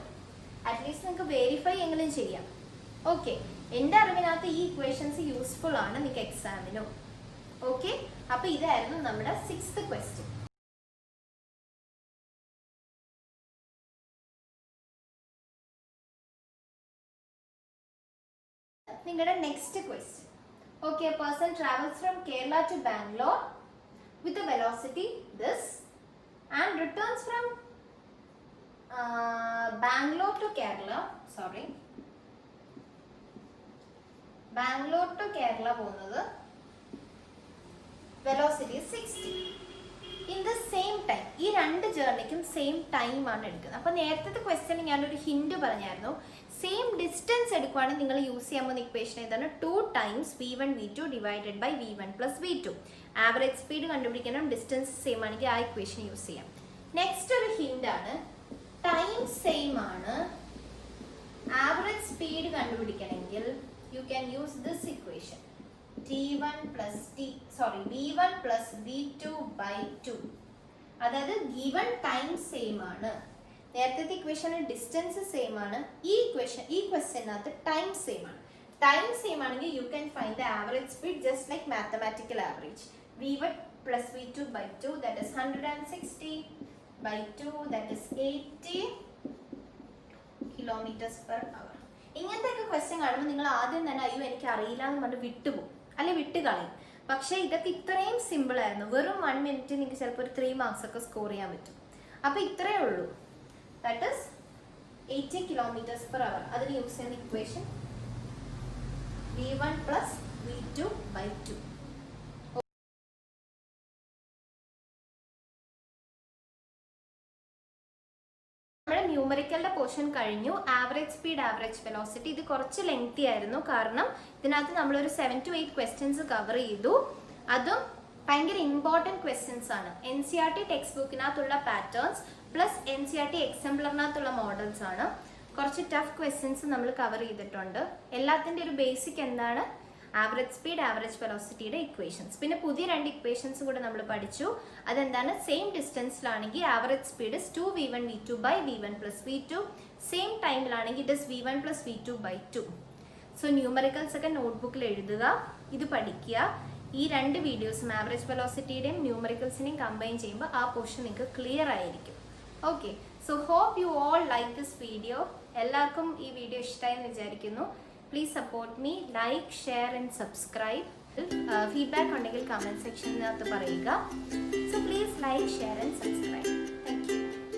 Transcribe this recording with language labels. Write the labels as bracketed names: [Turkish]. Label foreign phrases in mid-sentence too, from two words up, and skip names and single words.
[Malayalam] അറ്റ്ലീസ്റ്റ് നിങ്ങൾക്ക് വെരിഫൈ എങ്കിലും ചെയ്യാം. ഓക്കെ, എൻ്റെ അറിവിനകത്ത് ഈ [English] equations useful [Malayalam] ആണ് നിങ്ങൾക്ക് എക്സാമിനും. ഓക്കെ, അപ്പൊ ഇതായിരുന്നു നമ്മുടെ 6th ക്വസ്റ്റ്യൻ. നിങ്ങളുടെ [English] next question. [Malayalam] ഓക്കെ, [English] a person travels from Kerala to Bangalore with a velocity this and returns from Bangalore to Kerala പോകുന്നത് velocity 60 in the same time. [Malayalam] ഈ രണ്ട് ജേർണിക്കും [English] same time [Malayalam] ആണ് എടുക്കുന്നത്. അപ്പോൾ നേരത്തെ ക്വസ്റ്റ്യൻ ഞാനൊരു ഹിന്റ് പറഞ്ഞായിരുന്നു. [English] same distance [Malayalam] എടുക്കുവാണെങ്കിൽ നിങ്ങൾ യൂസ് ചെയ്യാൻ പോകുന്ന ഇക്വേഷൻ ഏതാണ്? [English] 2 times v1 v2 divided by v1 plus v2. average speed [Malayalam] കണ്ടുപിടിക്കണം, ഡിസ്റ്റൻസ് സെയിം ആണെങ്കിൽ ആ ഇക്വേഷൻ യൂസ് ചെയ്യാം. [English] നെക്സ്റ്റ് [Malayalam] ഒരു ഹിന്റ് ആണ്, [English] time same ആണ്, average speed കണ്ടുപിടിക്കണമെങ്കിൽ you can use this equation v1 plus v2 by 2. [Malayalam] അതായത് [English] given time same [Malayalam] ആണ്. നേരത്തെ ഇക്വേഷന് [English] distance same [Malayalam] ആണ്, ഈ ക്വസ്റ്റ്യനകത്ത് [English] time same [Malayalam] ആണ്. [English] time same ആണെങ്കിൽ you can find the average speed just like mathematical average. v1 plus v2 by 2 that is 160 by 2 that is 80 kilometers per hour. [Malayalam] ഇങ്ങനത്തെ ഒക്കെ ക്വസ്റ്റ്യൻ കാണുമ്പോൾ നിങ്ങൾ ആദ്യം തന്നെ അയ്യോ എനിക്ക് അറിയില്ല എന്ന് പറഞ്ഞ് വിട്ടുപോകും, അല്ലെ വിട്ടുകളയും. പക്ഷേ ഇതൊക്കെ ഇത്രയും സിമ്പിൾ ആയിരുന്നു. വെറും 1 മിനിറ്റ് നിങ്ങൾക്ക് ചിലപ്പോൾ ഒരു 3 മാർക്സ് ഒക്കെ സ്കോർ ചെയ്യാൻ പറ്റും. അപ്പോൾ ഇത്രയേ ഉള്ളൂ. [English] That is 80 kilometers per hour. [Malayalam] അതിന് യൂസ് ചെയ്യുന്ന ഇക്വേഷൻ [English] v1 plus v2 by 2. [Malayalam] നമ്മുടെ ന്യൂമറിക്കലിന്റെ പോർഷൻ കഴിഞ്ഞു. [English] average speed, average velocity, [Malayalam] ഇത് കുറച്ച് ലെങ്തി ആയിരുന്നു. കാരണം ഇതിനകത്ത് നമ്മളൊരു 7 to 8 [English] questions cover [Malayalam] ചെയ്തു. അതും ഭയങ്കര [English] important questions [Malayalam] ആണ്. NCERT ടെക്സ്റ്റ് ബുക്കിനകത്തുള്ള [English] patterns plus [Malayalam] NCERT എക്സാംപ്ലറിനകത്തുള്ള മോഡൽസ് ആണ്. കുറച്ച് [English] tough questions [Malayalam] നമ്മൾ കവർ ചെയ്തിട്ടുണ്ട്. എല്ലാത്തിൻ്റെ ഒരു ബേസിക് എന്താണ്? [English] average speed, [Malayalam] ആവറേജ് വെലോസിറ്റിയുടെ ഇക്വേഷൻസ്. പിന്നെ പുതിയ 2 ഇക്വേഷൻസ് കൂടെ നമ്മൾ പഠിച്ചു. അതെന്താണ്? സെയിം ഡിസ്റ്റൻസിലാണെങ്കിൽ [English] average speed 2v1 v2 by v1 plus v2. [Malayalam] സെയിം ടൈമിലാണെങ്കിൽ [English] it is v1 plus v2 by 2. so numericals [Malayalam] ഒക്കെ നോട്ട്ബുക്കിൽ എഴുതുക, ഇത് പഠിക്കുക. ഈ 2 വീഡിയോസും ആവറേജ് വെലോസിറ്റിയുടെയും ന്യൂമറിക്കൽസിനെയും കമ്പൈൻ ചെയ്യുമ്പോൾ ആ പോർഷൻ നിങ്ങൾക്ക് ക്ലിയർ ആയിരിക്കും. [English] Okay, so hope you all like this video. [Malayalam] എല്ലാവർക്കും ഈ വീഡിയോ ഇഷ്ടമായെന്ന് വിചാരിക്കുന്നു. [English] Please support me, like, share and subscribe. [Malayalam] Feedback ഉണ്ടെങ്കിൽ കമൻറ്റ് സെക്ഷനിനകത്ത് പറയുക. [English] So please like, share and subscribe. Thank you.